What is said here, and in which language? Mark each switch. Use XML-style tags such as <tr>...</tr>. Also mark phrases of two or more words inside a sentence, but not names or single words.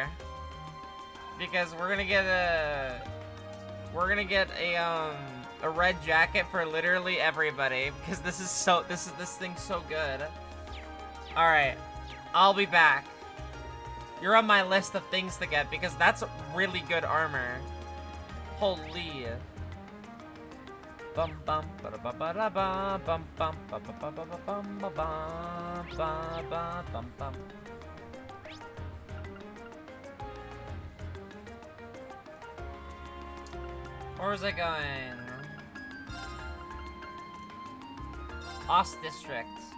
<en>Because we're gonna get a red jacket for literally everybody. Because this thing's so good. Alright. I'll be back. You're on my list of things to get because that's really good armor. Holy. Bum bum ba da ba ba da ba bum bum ba ba ba ba ba bum ba ba ba ba bum bum. Where was I going? Ost District.</en>